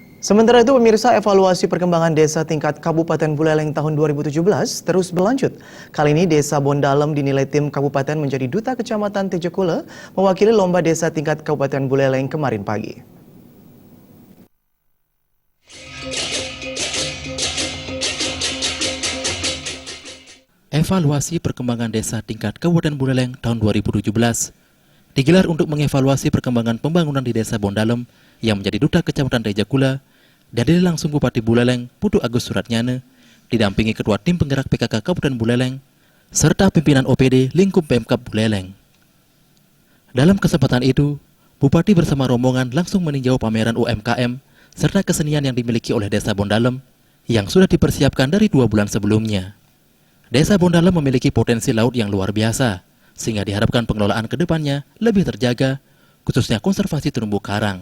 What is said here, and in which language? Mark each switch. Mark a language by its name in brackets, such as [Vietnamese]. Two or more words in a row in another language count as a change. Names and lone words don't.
[Indonesian] Sementara itu, pemirsa, evaluasi perkembangan desa tingkat Kabupaten Buleleng tahun 2017 terus berlanjut. Kali ini, Desa Bondalem dinilai tim kabupaten menjadi duta Kecamatan Tejekule, mewakili lomba desa tingkat Kabupaten Buleleng kemarin pagi. Evaluasi perkembangan desa tingkat Kabupaten Buleleng tahun 2017 digelar untuk mengevaluasi perkembangan pembangunan di Desa Bondalem yang menjadi duta Kecamatan Tejekule. Dihadiri langsung Bupati Buleleng, Putu Agus Suratnyana, didampingi Ketua Tim Penggerak PKK Kabupaten Buleleng, serta pimpinan OPD lingkup Pemkab Buleleng. Dalam kesempatan itu, Bupati bersama rombongan langsung meninjau pameran UMKM serta kesenian yang dimiliki oleh Desa Bondalem yang sudah dipersiapkan dari 2 bulan sebelumnya. Desa Bondalem memiliki potensi laut yang luar biasa, sehingga diharapkan pengelolaan ke depannya lebih terjaga, khususnya konservasi terumbu karang.